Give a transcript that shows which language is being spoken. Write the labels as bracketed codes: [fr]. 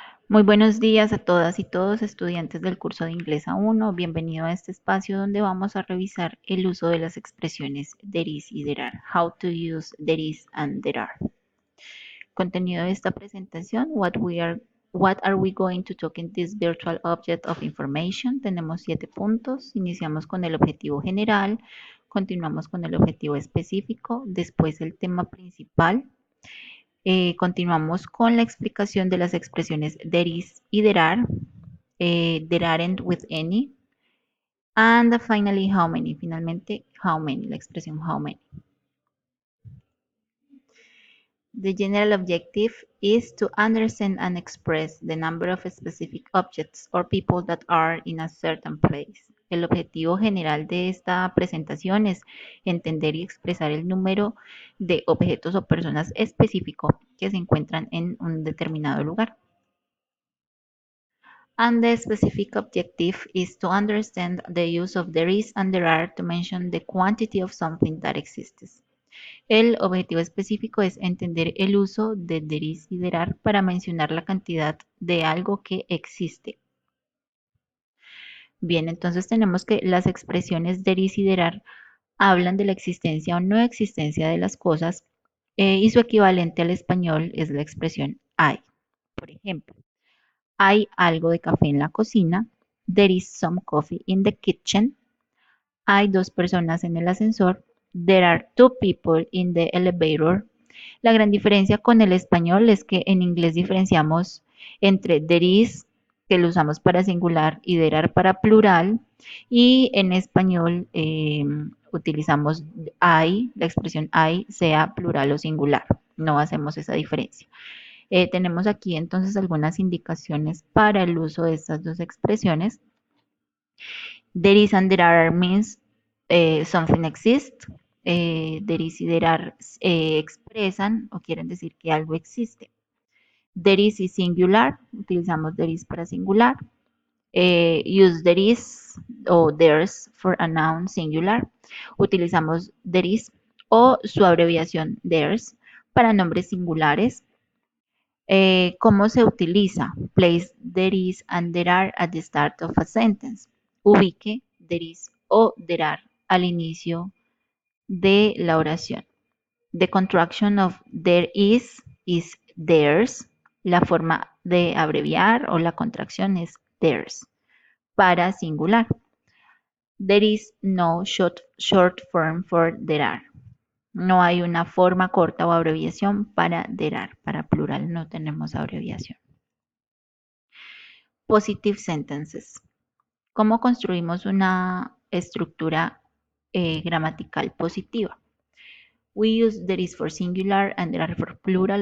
[es] Muy buenos días a todas y todos estudiantes del curso de Inglés A1. Bienvenido a este espacio donde vamos a revisar el uso de las expresiones there is y there are. [en] How to use there is and there are. [es] Contenido de esta presentación. [en] What are we going to talk in this virtual object of information? [es] Tenemos 7 puntos. Iniciamos con el objetivo general, continuamos con el objetivo específico, después el tema principal. Continuamos con la explicación de las expresiones there is y there aren't [en] with any, and finally how many, [es] finalmente how many, la expresión how many. [en] The general objective is to understand and express the number of specific objects or people that are in a certain place. [es] El objetivo general de esta presentación es entender y expresar el número de objetos o personas específicos que se encuentran en un determinado lugar. [en] And the specific objective is to understand the use of there is and there are to mention the quantity of something that exists. [es] El objetivo específico es entender el uso de there is y there are para mencionar la cantidad de algo que existe. Bien, entonces tenemos que las expresiones there is y there are hablan de la existencia o no existencia de las cosas y su equivalente al español es la expresión hay. Por ejemplo, hay algo de café en la cocina. [en] There is some coffee in the kitchen. [es] Hay dos personas en el ascensor. [en] There are two people in the elevator. [es] La gran diferencia con el español es que en inglés diferenciamos entre there is, que lo usamos para singular, y there are para plural. Y en español utilizamos hay, la expresión hay, sea plural o singular. No hacemos esa diferencia. Tenemos aquí entonces algunas indicaciones para el uso de estas dos expresiones. [en] There is and there are means something exists. [es] There is y there are expresan o quieren decir que algo existe. [en] There is singular, [es] utilizamos there is para singular. [en] Use there is o there's for a noun singular. [es] Utilizamos there is o su abreviación there's para nombres singulares. ¿Cómo se utiliza? [en] Place there is and there are at the start of a sentence. [es] Ubique there is o there are al inicio de la oración. [en] The contraction of there is theirs. [es] La forma de abreviar o la contracción es theirs. Para singular. [en] There is no short form for there are. [es] No hay una forma corta o abreviación para there are. Para plural no tenemos abreviación. [en] Positive sentences. [es] ¿Cómo construimos una estructura gramatical positiva? [en] We use there is for singular and there are for plural.